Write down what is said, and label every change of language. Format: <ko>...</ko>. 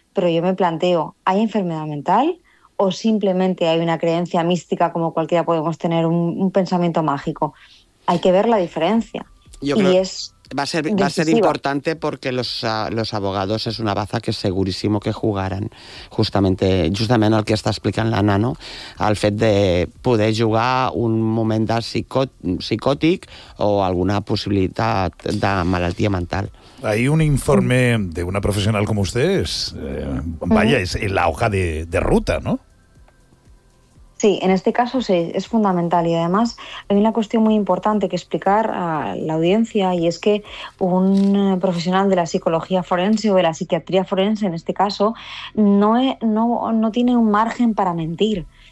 <es>Pero yo me planteo, ¿hay enfermedad mental o simplemente hay una creencia mística como cualquiera podemos tener, un pensamiento mágico? Hay que ver la diferencia. Yo creo que va a ser importante porque los abogados es una baza que segurísimo que jugaran</es> <ca>justament el que està explicant l'Anna, no? El fet de poder jugar un moment de psicòtic o alguna possibilitat de malaltia mental.</ca> <es>Hay un informe de una profesional como ustedes, vaya, es en la hoja de ruta, ¿no? Sí, en este caso sí, es fundamental. Y además hay una cuestión muy importante que explicar a la audiencia, y es que un profesional de la psicología forense o de la psiquiatría forense, en este caso, no tiene un margen para mentir.</es>